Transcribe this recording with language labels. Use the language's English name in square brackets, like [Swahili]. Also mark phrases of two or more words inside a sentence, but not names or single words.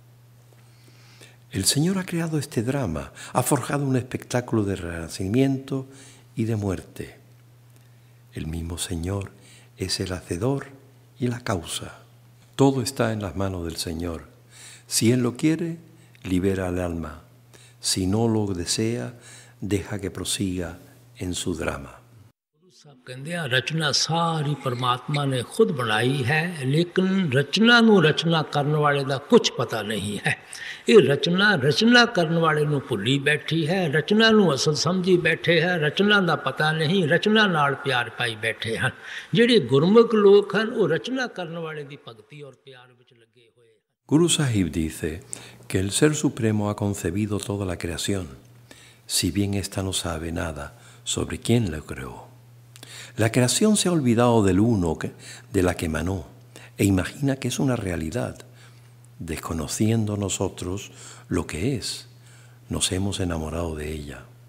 [Spanish] El Señor ha creado este drama, ha forjado un espectáculo de renacimiento y de muerte. El mismo Señor es el hacedor y la causa. Todo está en las manos del Señor. Si Él lo quiere, libera al alma. Si no lo desea, deja que prosiga en su drama. [Punjabi] ਕਹਿੰਦੇ ਆ ਰਚਨਾ ਸਾਰੀ ਪਰਮਾਤਮਾ ਨੇ ਖੁਦ ਬਣਾਈ ਹੈ, ਲੇਕਿਨ ਰਚਨਾ ਨੂੰ ਰਚਨਾ ਕਰਨ ਵਾਲੇ ਦਾ ਕੁਝ ਪਤਾ ਨਹੀਂ ਹੈ। ਇਹ ਰਚਨਾ ਕਰਨ ਵਾਲੇ ਨੂੰ ਭੁੱਲੀ ਬੈਠੀ ਹੈ, ਰਚਨਾ ਨੂੰ ਅਸਲ ਸਮਝੀ ਬੈਠੇ ਹੈ, ਰਚਨਾ ਦਾ ਪਤਾ ਨਹੀਂ, ਰਚਨਾ ਨਾਲ ਪਿਆਰ ਪਾਈ ਬੈਠੇ ਹਨ। ਜਿਹੜੇ ਗੁਰਮੁਖ ਲੋਕ ਹਨ ਉਹ ਰਚਨਾ ਕਰਨ ਵਾਲੇ ਦੀ ਭਗਤੀ ਔਰ ਪਿਆਰ ਵਿੱਚ ਲੱਗੇ ਹੋਏ ਹਨ। [Spanish] Guru Sahib dice que el Ser Supremo ha concebido toda la creación, si bien ésta no sabe nada sobre quién la creó. La creación se ha olvidado del uno de la que emanó e imagina que es una realidad. Desconociendo nosotros lo que es, nos hemos enamorado de ella.